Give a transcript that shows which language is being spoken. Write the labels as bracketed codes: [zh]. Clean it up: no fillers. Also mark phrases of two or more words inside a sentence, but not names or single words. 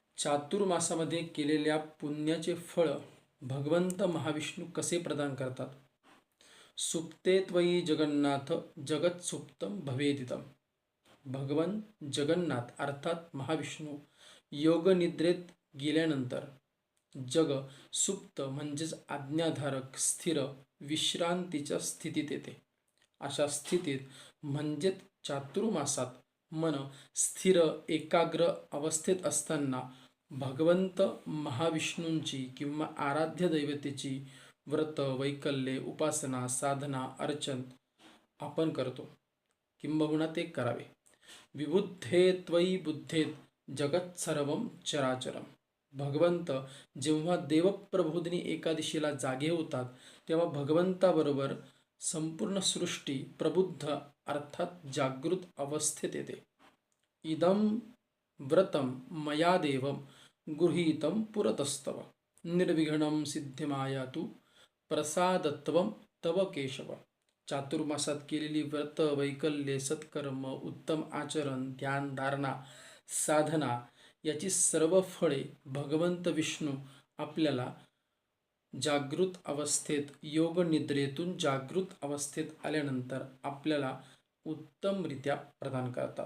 [mr] चातुर्मासामध्ये केलेल्या पुण्याचे फळ भगवंत महाविष्णू कसे प्रदान करतात? [sa] सुप्ते त्वयि जगन्नाथ जगत सुप्तम भवेदितम. [mr] भगवान जगन्नाथ अर्थात महाविष्णू योगनिद्रेत गेल्यानंतर जग सुप्त म्हणजेच आज्ञाधारक स्थिर विश्रांतीच्या स्थितीत येते. अशा स्थितीत म्हणजेच चातुर्मासात मन स्थिर एकाग्र अवस्थेत असताना भगवंत महाविष्णूंची किंवा आराध्य दैवतेची व्रत वैकल्ये उपासना साधना अर्चन आपण करतो किंबहुना ते करावे. [sa] विबुद्धे त्वयि बुद्धेत जगत सर्वम चराचरम. [mr] भगवंत जेव्हा देवप्रबोधिनी एकादशीला जागे होतात तेव्हा भगवंताबरोबर संपूर्ण सृष्टी प्रबुद्ध अर्थात जागृत अवस्थेत येते. [sa] इदम व्रतम मया देवम गृहीतम पुरतस्तव निर्विघ्नं सिद्धिमायातु प्रसादत्वम तव केशव. [mr] चातुर्मासात केलेली व्रत वैकल्ये सत्कर्म उत्तम आचरण ध्यान धारणा साधना याची सर्व फळे भगवंत विष्णू आपल्याला जागृत अवस्थेत योग निद्रेतून जागृत अवस्थेत आल्यानंतर आपल्याला उत्तमरित्या प्रदान करतात.